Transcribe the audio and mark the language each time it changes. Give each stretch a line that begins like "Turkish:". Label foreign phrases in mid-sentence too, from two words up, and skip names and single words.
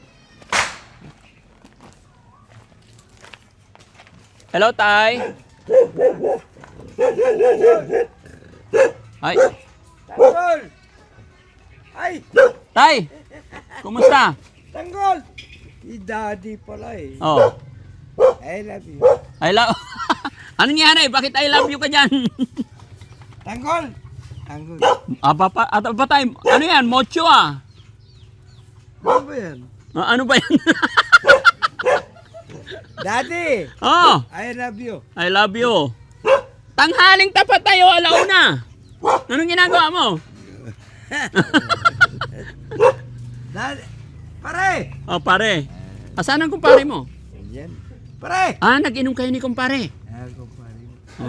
Filipino: Hello, Tay. Ay, Tanggol! Ay! Tay. Kumusta? Tanggol! Si Daddy pala eh. Oh.
English: I love you. I love...
Filipino: Ano nangyari? Bakit
English: I love you
Filipino: ka dyan? Tanggol! Tanggol. Aba tayo. Ano yan? Mocho ah. Ano ba yan? Ano ba yan? Daddy! Oh,
English: I love you. I love you.
Filipino: Tanghaling tapat tayo, alauna. Anong ginagawa mo? Daddy! Pare! Oh, pare. Asan ang kumpare mo? Yan. Pare! Nag-inom kayo ni kumpare. Ako pare. Oo.